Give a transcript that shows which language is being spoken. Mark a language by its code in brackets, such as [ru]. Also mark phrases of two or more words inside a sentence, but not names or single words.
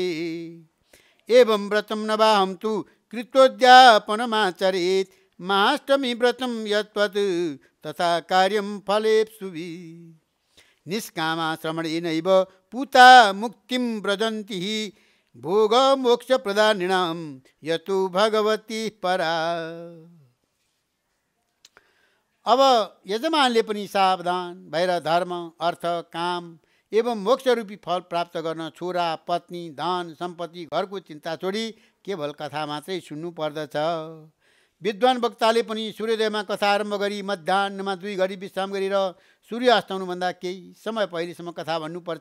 [sa] एवं व्रतं नवाहं तु कृत्वोद्यापनमाचरेत् महाष्टमी व्रतं यत्वत् तथा कार्यं फलेप्सुभिः। निष्कामा श्रवणेनैव पूता मुक्तिं व्रजन्ति भोग मोक्ष प्रदानिनां यतो भगवती परा। [ne] अब यजमानले पनि सावधान भएर धर्म अर्थ काम एवं मोक्ष रूपी फल प्राप्त गर्न छोरा पत्नी धन सम्पत्ति घरको चिन्ता छोडी केवल कथा मात्रै सुन्नु पर्दछ। विद्वान वक्ताले पनि सूर्योदयमा कथा आरम्भ गरी मध्याह्नमा 2 घडी विश्राम गरेर सूर्य अस्ताउनुभन्दा केही समय पहिलेसम्म कथा भन्नुपर्छ।